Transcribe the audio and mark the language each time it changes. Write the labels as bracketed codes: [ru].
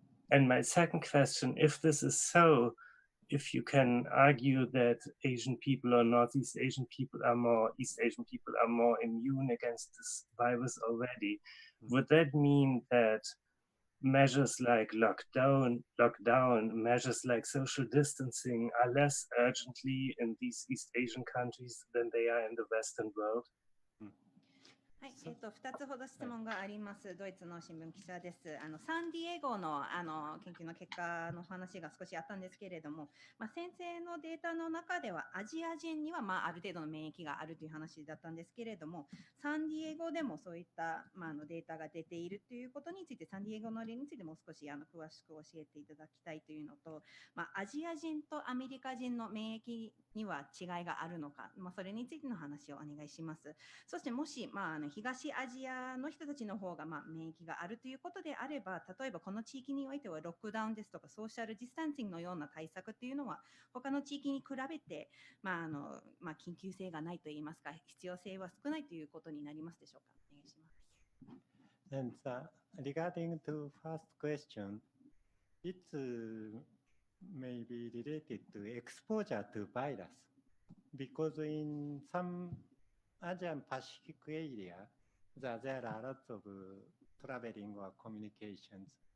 [en] And my second question, if this is so, if you can argue that Asian people or Northeast Asian people are more, East Asian people are more immune against this virus already, would that mean that measures like lockdown, measures like social distancing are less urgently in these East Asian countries than they are in the Western world? [ja] はい、2つほど質問があります。ドイツの新聞記者です。サンディエゴの研究の結果の話が少しあったんですけれども、先生のデータの中ではアジア人にはある程度の免疫があるという話だったんですけれども、サンディエゴでもそういったデータが出ているということについて、サンディエゴの例についてもう少し詳しく教えていただきたいというのと、アジア人とアメリカ人の免疫には違いがあるのか、それについての話をお願いします。そしてもし、東アジアの人たちの方が免疫があるということであれば、例えばこの地域においてはロックダウンですとかソーシャルディスタンシングのような対策っていうのは他の地域に比べて、緊急性がないといいますか、必要性は少ないということになりますでしょうか。お願いします。 [en] And regarding to first question, it may be related to exposure to virus because in some Asian Pacific area, there are lots of traveling or communications.